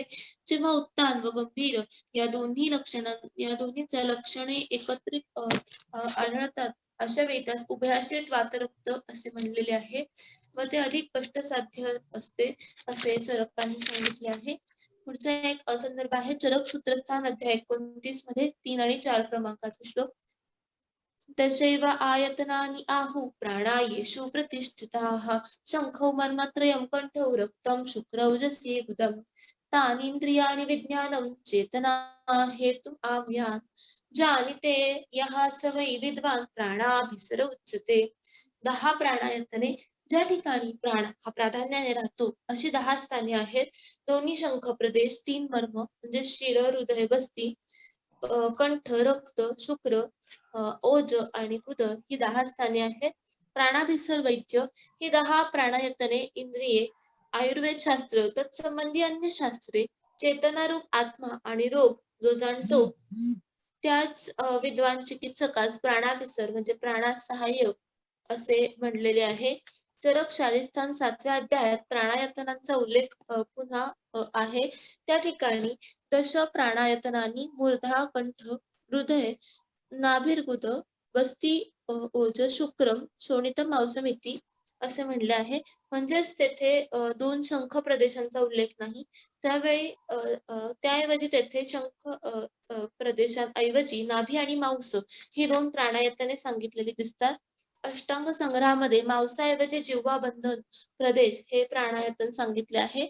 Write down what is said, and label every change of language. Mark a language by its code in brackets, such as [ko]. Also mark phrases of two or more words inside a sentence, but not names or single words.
[mr] जेव्हा उत्तान व गंभीर या दोन्हीच्या लक्षणे एकत्रित आढळतात अशा वेळी त्यास उभयाश्रित वातरक्त असे म्हणलेले आहे व ते अधिक कष्टसाध्य असते असे चरकांनी सांगितले आहे. पुढचा एक संदर्भ आहे चरक सूत्रस्थान अध्याय 29 मध्ये 3 आणि 4 क्रमांकाचा श्लोक. [sa] तशैव आयतनानि आहुः प्राणायेषु प्रतिष्ठिताः शङ्खौ मर्मत्रयं कण्ठौ रक्तं शुक्रौजसी गुदम् तानीन्द्रियाणि विज्ञानं चेतना हेतुम् आभयान् जानीते यः स वै विद्वान् प्राणाभिसर उच्यते. [mr] 10 प्राणायतने ज्या ठिकाणी प्राण हा प्राधान्याने राहतो अशी 10 स्थाने आहेत. दोन्ही शंख प्रदेश, 3 मर्म म्हणजे शिर, हृदय, बस्ती, कंठ, रक्त, शुक्र, ओज आणि उदर ही 10 स्थाने आहेत. प्राणाभिसर वैद्य ही 10 प्राणायतने, इंद्रिये, आयुर्वेद शास्त्र, तत्संबंधी अन्य शास्त्रे, चेतनारूप आत्मा आणि रोग जो जाणतो त्याच विद्वान चिकित्सकास प्राणाभिसर म्हणजे प्राणास सहाय्यक असे म्हणलेले आहे. चरक शालिस्थान 7व्या अध्यायात प्राणायतनांचा उल्लेख पुन्हा आहे. त्या ठिकाणी [sa] दश प्राणायतनानी मूर्धा, कंठ, हृदय, नाभिर्गुद, बस्ती, ओज, शुक्रम, शोणितम, मांसमिती [mr] असे म्हणले आहे. म्हणजेच तेथे 2 शंख प्रदेशांचा उल्लेख नाही. त्यावेळी त्याऐवजी तेथे शंख प्रदेशांऐवजी नाभी आणि मांस ही 2 प्राणायतने सांगितलेली दिसतात. अष्टांग संग्रहामध्ये मांसाऐवजी जिव्हा बंधन प्रदेश हे प्राणायतन सांगितले आहे.